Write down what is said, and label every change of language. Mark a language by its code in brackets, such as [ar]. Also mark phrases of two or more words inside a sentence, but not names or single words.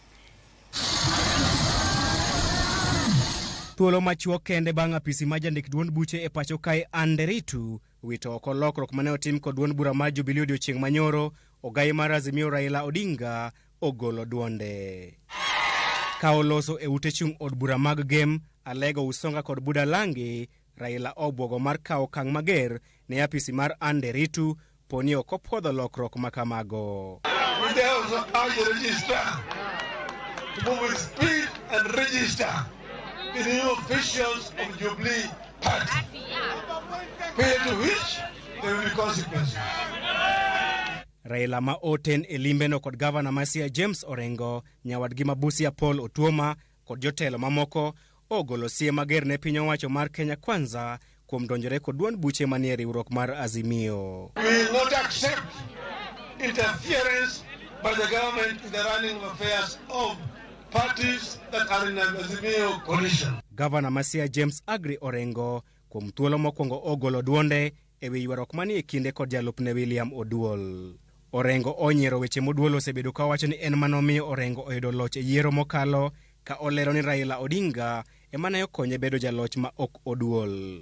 [luo] Thuolo machuok kende bang' apisi ma jandik duond buche e pacho kae Ann Ndiritu wito oko lokruok mane otim kod duond bura mar Jubilee odiochieng' manyoro, ogai mar Azimio Raila Odinga ogolo duonde. Ka oloso e ute chung' od bura mag Gem, Alego, Usonga kod Budalangi, Raila obwogo mar kawo okang' mager ne apisi mar Ann Ndiritu poni ok opwodho lokruok makamago. [en] To move with speed and register the new officials of Jubilee Party. Failure to which there will be consequences. [luo] Raila ma oten e limbeno kod gavana ma Siaya James Orengo, nyawadgi ma Busia Otuoma kod jotelo mamoko ogolo siem mager ne piny owacho mar Kenya Kwanza kuom donjore kod duond buche manie riwruok mar Azimio. [en] We will not accept interference by the government in the running of affairs of parties that are in an Azimio coalition. [luo] Gavana ma Siaya James Agri Orengo kuom thuolo mokwongo ogolo duonde e wi ywaruok manie kinde kod jalupne William Oduol. Orengo onyiero weche moduol osebedo ka wacho ni en manomiyo Orengo oyudo loch e yiero mokalo, ka olero ni Raila Odinga ema ne okonye bedo jaloch ma ok Oduol.